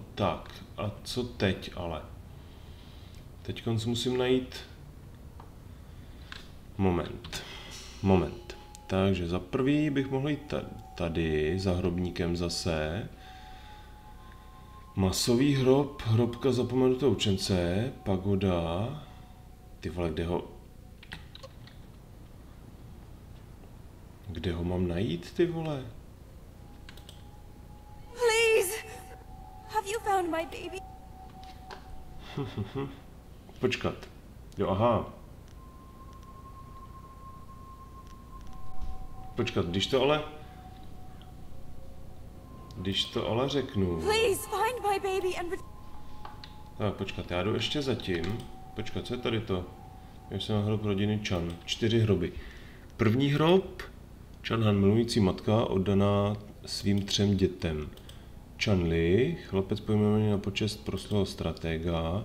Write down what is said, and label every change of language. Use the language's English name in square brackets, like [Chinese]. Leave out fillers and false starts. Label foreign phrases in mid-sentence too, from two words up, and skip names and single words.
[Czech] Tak, a co teď ale? Teď musím najít... Moment. Takže za prvý bych mohl jít tady, za hrobníkem zase. Masový hrob, hrobka zapomenutého učence, pagoda. Ty vole, kde ho mám najít, ty vole? [English] Please, have you found my baby? [Czech] Počkat. Jo, aha. Počkat, když to ale řeknu. [English] Please find my baby and... [Czech] Tak, počkat, já jdu ještě zatím. Počkat, co je tady to? Já jsem na hrob rodiny Chan. 4 hroby. První hrob. Chanhan, milující matka, oddaná svým 3 dětem. Chanli, chlapec pojmenovaný na počest proslulého stratega.